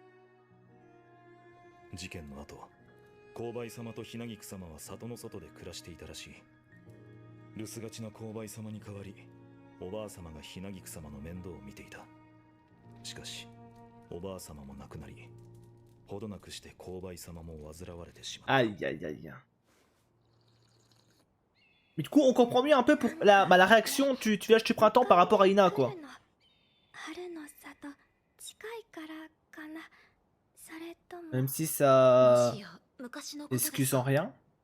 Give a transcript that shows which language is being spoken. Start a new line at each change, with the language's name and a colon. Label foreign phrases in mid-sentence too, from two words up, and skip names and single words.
Japanese: 事件の後、勾配様とひなぎく様は里の外で暮らしていたらしい。留守がちな勾配様に代わり、おばあ様がひなぎく様の面倒を見ていた。しかしおばあ様も亡くなり、ほどなくして勾配様も煩われてしまった。
French: Aïe, aïe, aïe. Mais du coup, on comprend mieux un peu pour la réaction du village du printemps par rapport à Ina, quoi. Même si ça excuse en rien.